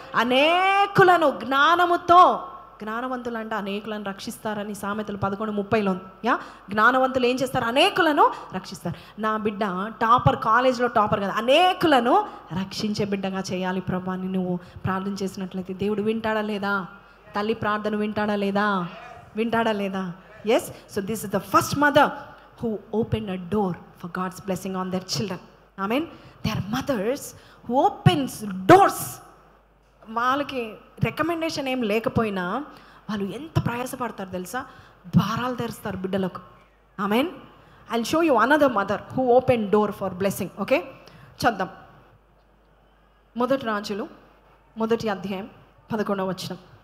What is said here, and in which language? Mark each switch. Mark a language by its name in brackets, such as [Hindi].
[Telugu] అనేకులను జ్ఞానవంతులు అంటే అనేకులను రక్షిస్తారని సామెతలు 11:30లో జ్ఞానవంతులు ఏం చేస్తారు? అనేకులను రక్షిస్తారు. నా బిడ్డ టాపర్, కాలేజ్లో టాపర్ కదా, అనేకులను రక్షించే బిడ్డగా చేయాలి ప్రభా అని నువ్వు ప్రార్థన చేసినట్లయితే దేవుడు వింటాడా లేదా? తల్లి ప్రార్థన వింటాడా లేదా? Yes. [English] So this is the first mother who opened a door for God's blessing on their children. Amen. They are mothers who opens doors. [Telugu] వాళ్ళకి రికమెండేషన్ ఏం లేకపోయినా వాళ్ళు ఎంత ప్రయాసపడతారు తెలుసా? ద్వారాలు తెరుస్తారు బిడ్డలకు. [English] Amen. I'll show you another mother who open door for blessing. [Telugu] Okay, చూద్దాం. 1 రాజులు 1వ అధ్యాయం 11వ వచనం.